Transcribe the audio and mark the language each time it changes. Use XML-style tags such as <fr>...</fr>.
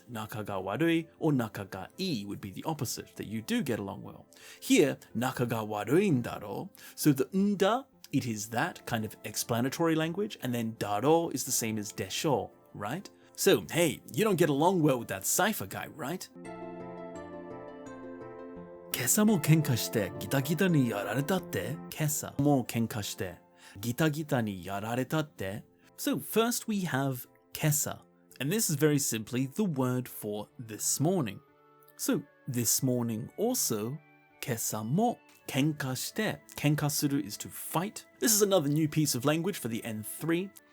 <ja>Naka ga warui</ja> <en>or</en> <ja>naka ga ii</ja> <en>would be the opposite, that you do get along well. Here,</en> <ja>naka ga warui n daro,</ja> <en>so the nda, it is that kind of explanatory language, and then daro is the same as desho, right? So, hey, you don't get along well with that Saifa guy, right?</en> <ja>今朝も喧嘩してギタギタにやられたって?今朝も喧嘩してギタギタにやられたって?</ja> <en>So first we have kesa, and this is very simply the word for this morning. So this morning also,</en> <ja>kesa mo kenka shite.</ja> <en>Kenka suru is to fight. This is another new piece of language for the N3.</en>